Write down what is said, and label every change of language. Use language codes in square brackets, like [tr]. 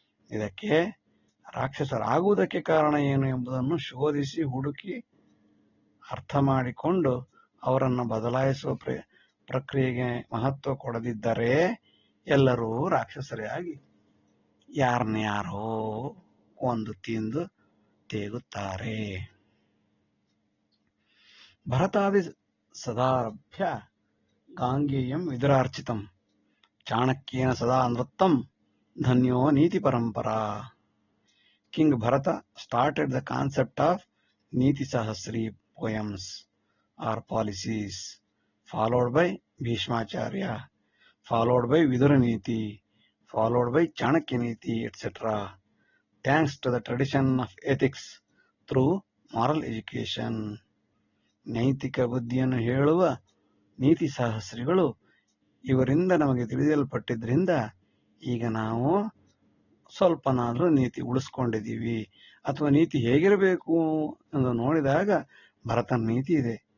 [kn] ಇದಕ್ಕೆ ರಾಕ್ಷಸರಾಗುವುದಕ್ಕೆ ಕಾರಣ ಏನು ಎಂಬುದನ್ನು ಶೋಧಿಸಿ ಹುಡುಕಿ ಅರ್ಥ ಮಾಡಿಕೊಂಡು ಅವರನ್ನು ಬದಲಾಯಿಸುವ ಪ್ರಕ್ರಿಯೆಗೆ ಮಹತ್ವ ಕೊಡದಿದ್ದರೆ ಎಲ್ಲರೂ ರಾಕ್ಷಸರೇ ಆಗಿ ಯಾರನ್ಯಾರೋ ಒಂದು ತಿಂದು ತೇಗುತ್ತಾರೆ. [sa] ಭರತಾದಿ ಸದಾರಭ್ಯ ಗಾಂಗೇಯಂ ವಿದುರಾರ್ಚಿತಂ ಚಾಣಕ್ಯೇನ ಸದಾ ನೃತ್ತಂ ಧನ್ಯೋ ನೀತಿ ಪರಂಪರಾ. [en] King Bharata started the concept of Niti Sahasri poems or policies, followed by Bhishmacharya, followed by Vidura Niti, followed by Chanakya Niti, etc. Thanks to the tradition of ethics through moral education. [kn] ನೈತಿಕ ಬುದ್ಧಿಯನ್ನು ಹೇಳುವ ನೀತಿ ಸಹಸ್ರಿಗಳು ಇವರಿಂದ ನಮಗೆ ತಿಳಿಯಲ್ಪಟ್ಟಿದ್ರಿಂದ ಈಗ ನಾವು ಸ್ವಲ್ಪನಾದ್ರೂ ನೀತಿ ಉಳಿಸ್ಕೊಂಡಿದ್ದೀವಿ. ಅಥವಾ ನೀತಿ ಹೇಗಿರಬೇಕು ಎಂದು ನೋಡಿದಾಗ ಭರತನ ನೀತಿ ಇದೆ.